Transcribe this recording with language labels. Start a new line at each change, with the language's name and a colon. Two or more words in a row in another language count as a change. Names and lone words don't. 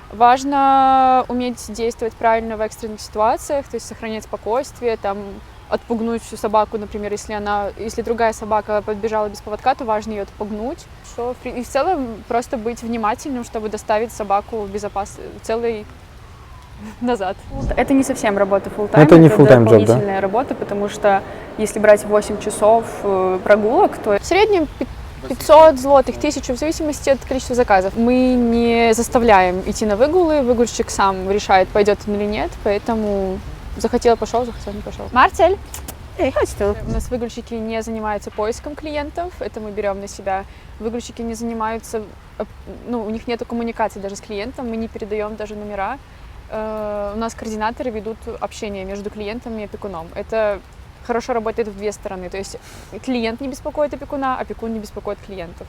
Russian: Важно уметь действовать правильно в экстренных ситуациях, то есть сохранять спокойствие, там, отпугнуть всю собаку, например, если другая собака подбежала без поводка, то важно ее отпугнуть. И в целом просто быть внимательным, чтобы доставить собаку целой назад. Это не совсем работа full-time, Это не
English: full-time job,
Russian: да? дополнительная работа, потому что если брать 8 часов прогулок, то в среднем 500 злотых, 1000, в зависимости от количества заказов. Мы не заставляем идти на выгулы, выгульщик сам решает, пойдет он или нет, поэтому захотел — пошел, захотел — не пошел. Марцель!
Polish: Chodź tu.
Russian: У нас выгульщики не занимаются поиском клиентов, это мы берем на себя. Выгульщики не занимаются, у них нет коммуникации даже с клиентом, мы не передаем даже номера. У нас координаторы ведут общение между клиентом и опекуном. Это хорошо работает в две стороны, то есть клиент не беспокоит опекуна, опекун не беспокоит клиентов.